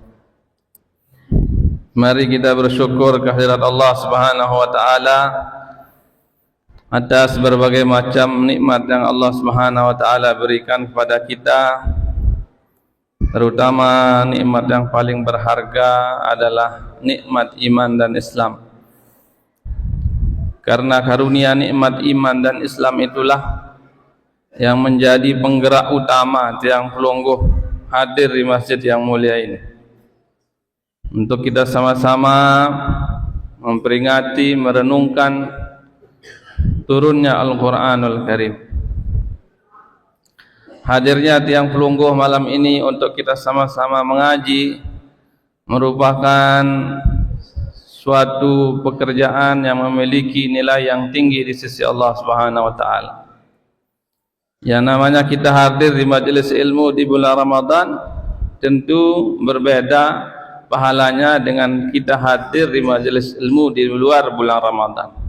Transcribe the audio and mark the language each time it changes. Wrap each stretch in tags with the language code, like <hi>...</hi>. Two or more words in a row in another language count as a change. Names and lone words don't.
<id>Mari kita bersyukur kehadirat Allah</id> <ar>Subhanahu wa taala</ar> <id>atas berbagai macam nikmat yang Allah</id> <ar>Subhanahu wa taala</ar> <id>berikan kepada kita. Terutama nikmat yang paling berharga adalah nikmat iman dan Islam. Karena karunia nikmat iman dan Islam itulah yang menjadi penggerak utama</id> <sas>tiang pelungguh</sas> <id>hadir di masjid yang mulia ini, untuk kita sama-sama memperingati, merenungkan turunnya Al-Quranul Karim. Hadirnya</id> <sas>tiang pelungguh</sas> <id>malam ini untuk kita sama-sama mengaji merupakan suatu pekerjaan yang memiliki nilai yang tinggi di sisi Allah</id> <ar>Subhanahu wa taala.</ar> <id>Yang namanya kita hadir di majelis ilmu di bulan Ramadan tentu berbeda pahalanya dengan kita hadir di majelis ilmu di luar bulan Ramadan.</id>